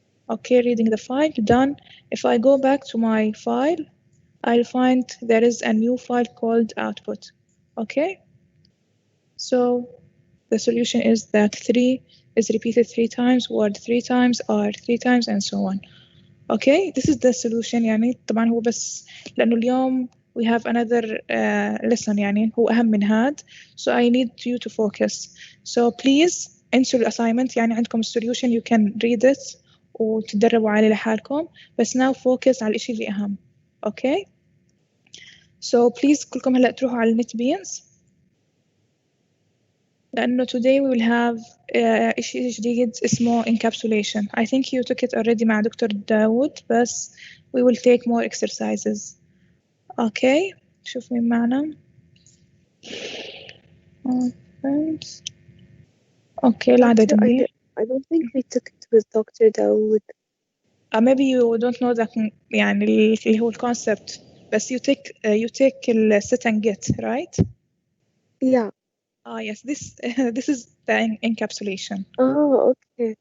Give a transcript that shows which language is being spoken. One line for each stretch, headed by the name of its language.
English: Okay, reading the file, done. If I go back to my file, I'll find there is a new file called output. Okay, so the solution is that 3 is repeated 3 times, word 3 times, R 3 times, and so on. Okay, this is the solution.
Arabic: يعني طبعا هو بس لأنه اليوم
English: we have another lesson
Arabic: يعني هو أهم من هاد,
English: so I need you to focus. So please
Arabic: انسوا الأسايمنت, يعني عندكم
English: solution you can read it
Arabic: وتدربوا عليه لحالكم, بس
English: now focus
Arabic: على الإشي اللي أهم.
English: Okay, so please
Arabic: كلكم هلأ تروحوا على
English: NetBeans, لأنه today we will have
Arabic: إشي جديد اسمه
English: encapsulation. I think you took it already
Arabic: مع دكتور داود, بس
English: we will take more exercises.
Arabic: Okay, شوف مين معنا. Okay, العدد منيح.
English: I don't think we took it with Dr. Dawood. Maybe you don't know that
Arabic: يعني اللي هو الconcept, بس
English: you take the set and get, right? Yeah. Yes, this is the encapsulation. Oh, okay.